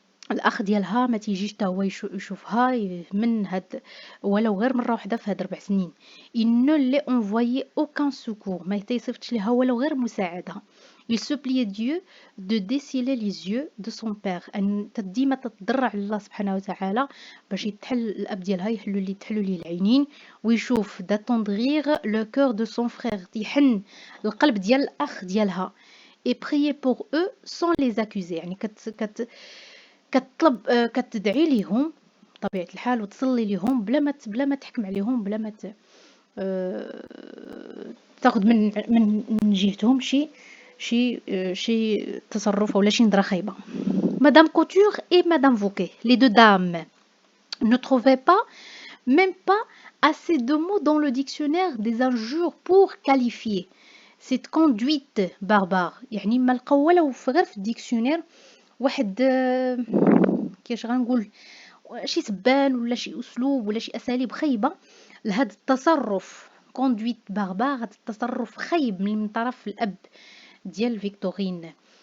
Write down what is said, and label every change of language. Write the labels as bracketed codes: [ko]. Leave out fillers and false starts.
[ar] الأخ ديالها ما تيجيش تا هو يشوفها من هاد ولو غير مرة واحدة في هاد 4 سنين. [fr] Il ne lui envoyait aucun secours. [ar] ما تيصيفطش ليها ولو غير مساعدة. [fr] Il suppliait Dieu de déceler les yeux de son père. [ar] أن ديما تتضرع لله سبحانه وتعالى باش يتحل الأب ديالها يتحلوا ليه العينين ويشوف [fr] d'attendrir le cœur de son frère. [ar] تيحن القلب ديال الأخ ديالها. [fr] Et prier pour eux sans les accuser. [ar] يعني كتطلب كتدعي ليهم بطبيعة الحال وتصلي ليهم بلا ما تحكم عليهم بلا ما تاخذ من جهتهم شي تصرف ولا شي نظرة خايبة. [fr] Madame Couture et Madame Fouquet, les deux dames, ne trouvaient pas, même pas assez de mots dans le dictionnaire des injures pour qualifier cette conduite barbare. [ar] يعني ما لقاو ولا غير في الديكسيونير واحد كيفاش غنقول شي سبان ولا شي اسلوب ولا شي اساليب خايبه لهذا التصرف كوندويت باربار. هذا التصرف خايب من طرف الاب ديال فيكتورين.